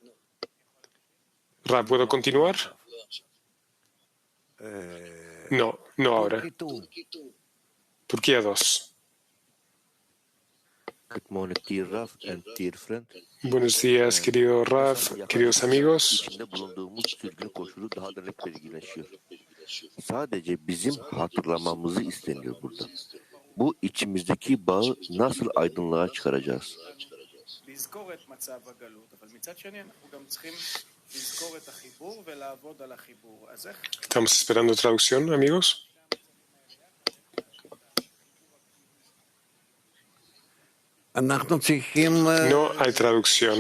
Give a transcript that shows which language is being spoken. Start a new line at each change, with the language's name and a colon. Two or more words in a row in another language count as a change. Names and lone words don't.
Spanish: Rav, ¿puedo continuar? No ahora. Turquía 2. Buenos días, querido Raf, queridos amigos.
Turkish: Sadece bizim hatırlamamızı isteniyor burada. Bu içimizdeki bağı nasıl aydınlığa çıkaracağız?
Spanish: Estamos esperando traducción, amigos. No hay traducción.